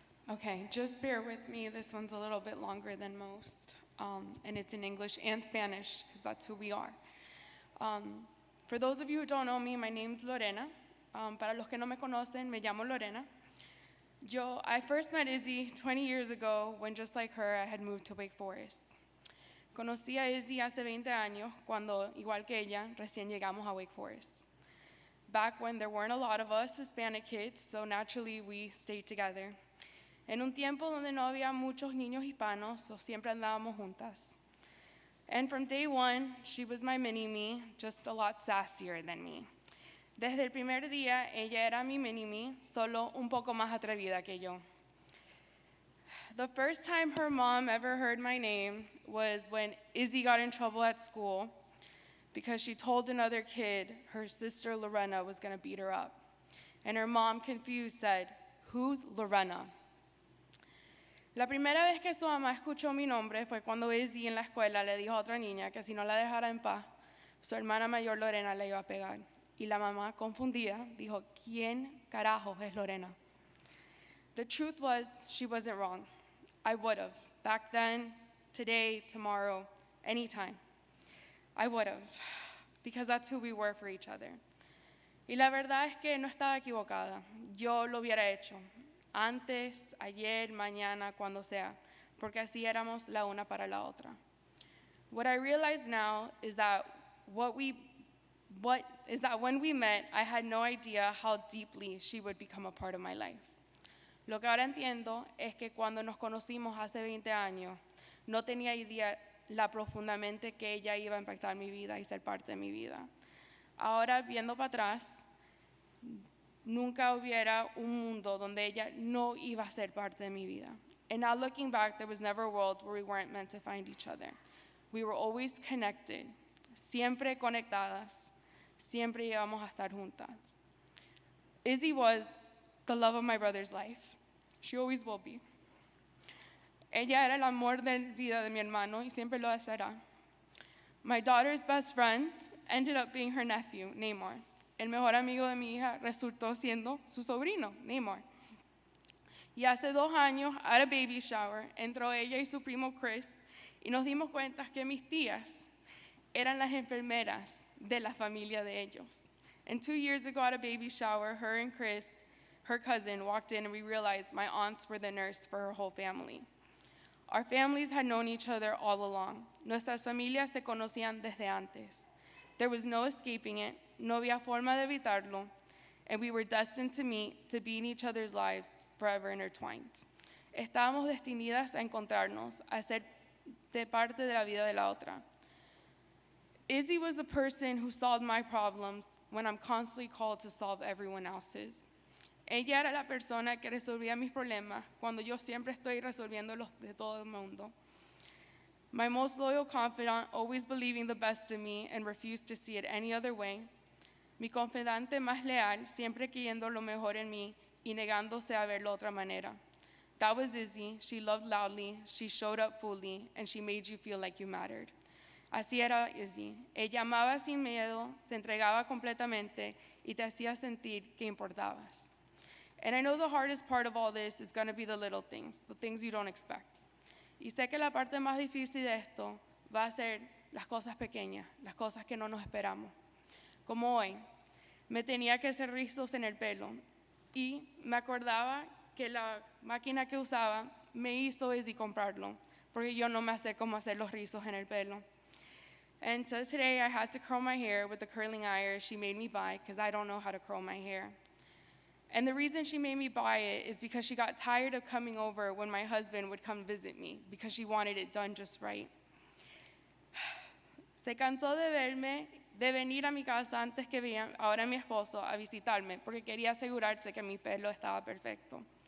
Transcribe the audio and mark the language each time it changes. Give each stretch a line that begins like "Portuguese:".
English: Okay, just bear with me. This one's a little bit longer than most, and it's in English and Spanish, because that's who we are. For those of you who don't know me, my name's Lorena.
Spanish: Para los que no me conocen, me llamo Lorena.
English: I first met Izzy 20 years ago when, just like her, I had moved to Wake Forest.
Spanish: Conocí a Izzy hace 20 años cuando, igual que ella, recién llegamos a Wake Forest.
English: Back when there weren't a lot of us Hispanic kids, so naturally we stayed together.
Spanish: En un tiempo donde no había muchos niños hispanos, so siempre andábamos juntas.
English: And from day one, she was my mini-me, just a lot sassier than me.
Spanish: Desde el primer día, ella era mi mini-me, solo un poco más atrevida que yo.
English: The first time her mom ever heard my name was when Izzy got in trouble at school because she told another kid her sister Lorena was going to beat her up. And her mom, confused, said, "Who's Lorena?"
Spanish: La primera vez que su mamá escuchó mi nombre fue cuando Izzy en la escuela le dijo a otra niña que si no la dejara en paz, su hermana mayor Lorena le iba a pegar. Y la mamá, confundida, dijo, ¿quién carajos es Lorena?
English: The truth was, she wasn't wrong. I would have. Back then, today, tomorrow, anytime. I would have. Because that's who we were for each other.
Spanish: Y la verdad es que no estaba equivocada. Yo lo hubiera hecho. Antes, ayer, mañana, cuando sea, porque así éramos la una para la otra.
English: What I realize now is that when we met, I had no idea how deeply she would become a part of my life.
Spanish: Lo que ahora entiendo es que cuando nos conocimos hace 20 años, no tenía idea la profundamente que ella iba a impactar mi vida y ser parte de mi vida. Ahora, viendo para atrás, nunca hubiera un mundo donde ella no iba a ser parte de mi vida.
English: And now looking back, there was never a world where we weren't meant to find each other. We were always connected,
Spanish: siempre conectadas, siempre íbamos a estar juntas.
English: Izzy was the love of my brother's life. She always will be.
Spanish: Ella era el amor de vida de mi hermano y siempre lo será.
English: My daughter's best friend ended up being her nephew, Neymar.
Spanish: El mejor amigo de mi hija resultó siendo su sobrino, Neymar. Y hace 2 años,
English: at a baby shower,
Spanish: entró ella y su primo Chris y nos dimos cuenta que mis tías eran las enfermeras de la familia de ellos.
English: And 2 years ago at a baby shower, her and Chris, her cousin, walked in and we realized my aunts were the nurse for her whole family. Our families had known each other all along.
Spanish: Nuestras familias se conocían desde antes.
English: There was no escaping it,
Spanish: no había forma de evitarlo,
English: and we were destined to meet, to be in each other's lives forever intertwined.
Spanish: Estábamos destinadas a encontrarnos, a ser de parte de la vida de la otra.
English: Izzy was the person who solved my problems when I'm constantly called to solve everyone else's.
Spanish: Ella era la persona que resolvía mis problemas cuando yo siempre estoy resolviéndolos de todo el mundo.
English: My most loyal confidant, always believing the best in me and refused to see it any other way.
Spanish: Mi confidante más leal, siempre creyendo lo mejor en mí y negándose a verlo otra manera.
English: That was Izzy. She loved loudly, she showed up fully, and she made you feel like you mattered.
Spanish: Así era Izzy. Ella amaba sin miedo, se entregaba completamente y te hacía sentir que importabas.
English: And I know the hardest part of all this is going to be the little things, the things you don't expect.
Spanish: Y sé que la parte más difícil de esto va a ser las cosas pequeñas, las cosas que no nos esperamos. Como hoy, me tenía que hacer rizos en el pelo y me acordaba que la máquina que usaba me hizo Izzy comprarlo, porque yo no me sé cómo hacer los rizos en el pelo.
English: And so today I had to curl my hair with the curling iron she made me buy because I don't know how to curl my hair. And the reason she made me buy it is because she got tired of coming over when my husband would come visit me because she wanted it done just right.
Spanish: Se cansó de venir a mi casa antes que ahora mi esposo a visitarme porque quería asegurarse que mi pelo estaba perfecto.